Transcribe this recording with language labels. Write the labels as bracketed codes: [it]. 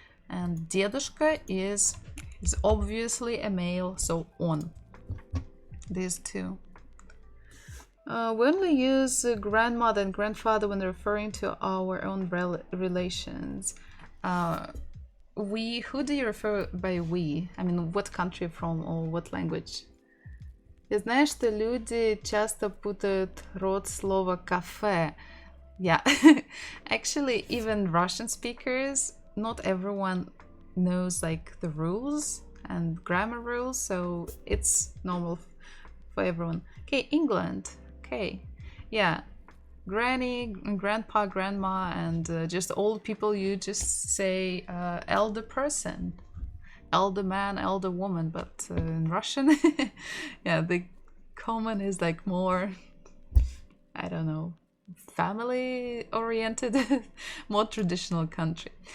[en] And дедушка is obviously a male, so он. These two. We only use grandmother and grandfather when referring to our own relations. We, who do you refer by we? I mean, what country from or what language? [ru] Я знаю, что люди часто путают род слова кафе. [en] Yeah, actually, even Russian speakers, not everyone knows like the rules and grammar rules, so it's normal for everyone. Okay, England. Okay, yeah, granny, grandpa, grandma, and just old people, you just say elder person, elder man, elder woman, but in Russian, yeah, the common is like more, I don't know, family oriented, more traditional country.